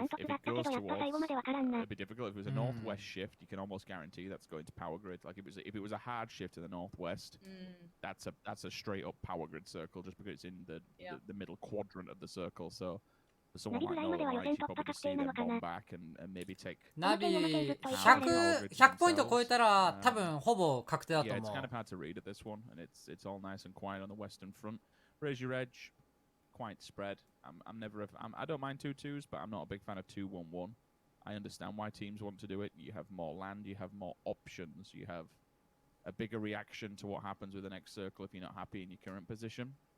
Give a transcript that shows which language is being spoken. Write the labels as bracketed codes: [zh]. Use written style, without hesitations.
[en] If it goes towards, it'd be difficult. If it was a northwest shift, you can almost guarantee that's going to Power Grid. Like if it was a hard shift to the northwest, that's a straight up Power Grid circle, just because it's in the middle quadrant of the circle. So for someone like Northern Lights, you probably just see them bomb back and maybe take. [ja] ナビ100ポイント超えたら多分ほぼ確定だと思う。 [en] Yeah, it's kind of hard to read at this one, and it's all nice and quiet on the western front. Raise your edge, quite spread. I don't mind 2-2s, but I'm not a big fan of 2-1-1. I understand why teams want to do it. You have more land, you have more options, you have a bigger reaction to what happens with the next circle if you're not happy in your current position.